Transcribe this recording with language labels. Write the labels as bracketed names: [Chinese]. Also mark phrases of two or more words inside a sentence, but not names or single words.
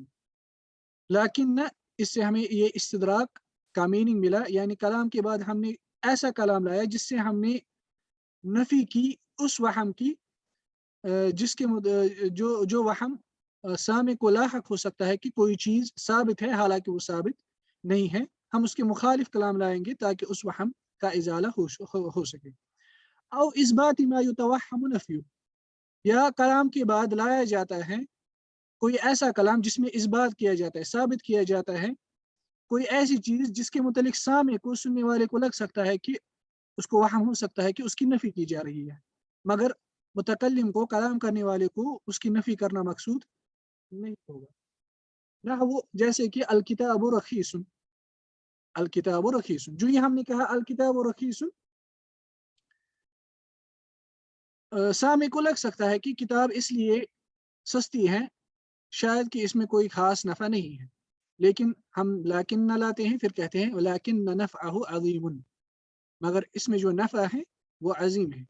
[Urdu] لاکن اس سے ہمیں یہ استدراک کا مینِنگ ملا، یعنی کلام کے بعد ہم نے ایسا کلام لایا جس سے ہم نے نفی کی اس وہم کی، جس کے جو وہم سامع کو لاحق ہو سکتا ہے کہ کوئی چیز ثابت ہے، حالانکہ وہ ثابت نہیں ہے. ہم اس کے مخالف کلام لائیں گے تاکہ اس وہم کا ازالہ ہو سکے. [Arabic] أو إثباتِ ما يُتوهَّمُ نفيُ, [Urdu] یا کلام کے بعد لایا جاتا ہے کوئی ایسا کلام جس میں اثبات کیا جاتا ہے، ثابت کیا جاتا ہے کوئی ایسی چیز جس کے متعلق سامع کو، سننے والے کو لگ سکتا ہے کہ اس کو وہم ہو سکتا ہے کہ اس کی نفی کی جا رہی ہے، مگر متکلم کو، کلام کرنے والے کو اس کی نفی کرنا مقصود نہیں ہوگا. [Arabic] نحو, [Urdu] جیسے کہ [Arabic] الكتابُ رخيصٌ، الكتابُ رخيصٌ, [Urdu] جو یہ ہم نے کہا [Arabic] الكتابُ رخيصٌ, [Urdu] سامع کو لگ سکتا ہے کہ کتاب اس لیے سستی ہے، شاید کہ اس میں کوئی خاص نفع نہیں ہے. لیکن ہم لاکن لاتے ہیں، پھر کہتے ہیں [Arabic] ولكنَّ نفعَه عظيمٌ, [Urdu] مگر اس میں جو نفع ہے وہ عظیم ہے.